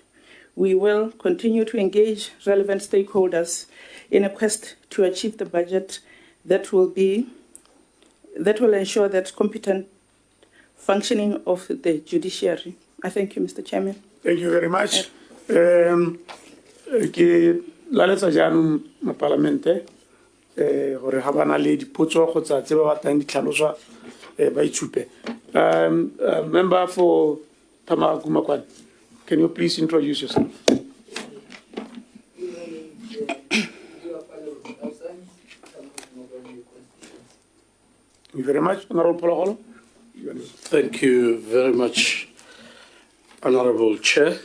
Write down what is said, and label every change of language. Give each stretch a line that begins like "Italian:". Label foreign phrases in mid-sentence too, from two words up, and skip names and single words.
English: We will continue to engage relevant stakeholders in a quest to achieve the budget that will ensure that competent functioning of the judiciary. I thank you, Mr. Chairman. Thank you very much.
Tswana: Ke laletsa jaanong mo parlamente gore ha bana le dipotso go tsa tse ba batlang ditlhaloso ba itshupe.
English: Member for Tamagumakwan, can you please introduce yourself? Thank you very much, Honorable Polaholo. Thank you very much, Honorable Chair.